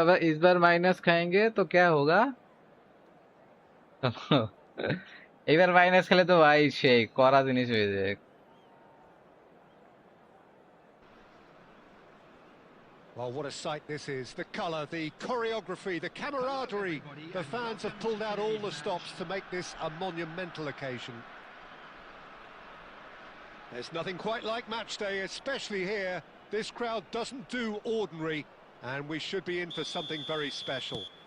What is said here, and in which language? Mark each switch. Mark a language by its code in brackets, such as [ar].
[hi] अब इस बार माइनस खाएंगे तो क्या होगा. [bn] এবার মাইনাস খেলে তো ভাই সেই করা জিনিস হয়ে যায়. [en] Well, what a sight this is. The colour, the choreography, the camaraderie. The fans have pulled out all the stops to make this a monumental occasion. There's nothing quite like match day, especially here. This crowd doesn't do ordinary, and we should be in for something very special.